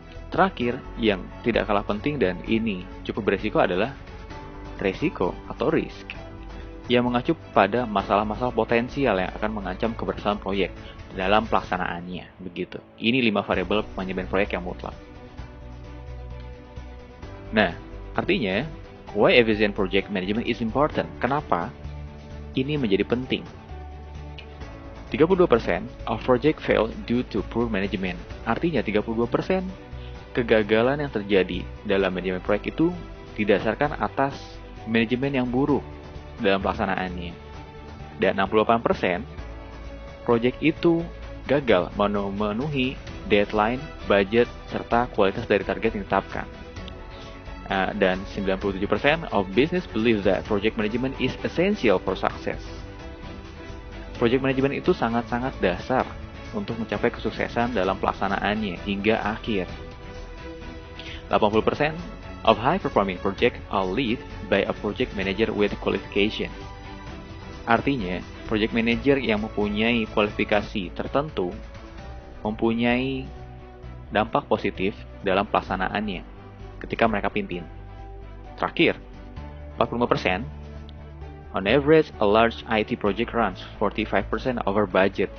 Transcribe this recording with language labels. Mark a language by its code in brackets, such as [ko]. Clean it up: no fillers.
[id] Terakhir, yang tidak kalah penting dan ini cukup beresiko adalah resiko atau risk, yang mengacu pada masalah-masalah potensial yang akan mengancam keberhasilan proyek dalam pelaksanaannya. Begitu. Ini 5 variabel manajemen proyek yang mutlak. Nah, artinya, [en] why efficient project management is important? [id] Kenapa ini menjadi penting? [en] 32% of project fail due to poor management. [id] Artinya 32% kegagalan yang terjadi dalam manajemen proyek itu didasarkan atas manajemen yang buruk dalam pelaksanaannya. Dan 68% proyek itu gagal memenuhi deadline, budget, serta kualitas dari target yang ditetapkan. Dan [en] 97% of business believe that project management is essential for success. [id] Project management itu sangat-sangat dasar untuk mencapai kesuksesan dalam pelaksanaannya hingga akhir. [en] 80% of high-performing project are led by a project manager with qualification. [id] Artinya, project manager yang mempunyai kualifikasi tertentu mempunyai dampak positif dalam pelaksanaannya ketika mereka pimpin. Terakhir, [en] 45%, on average, a large IT project runs 45% over budget.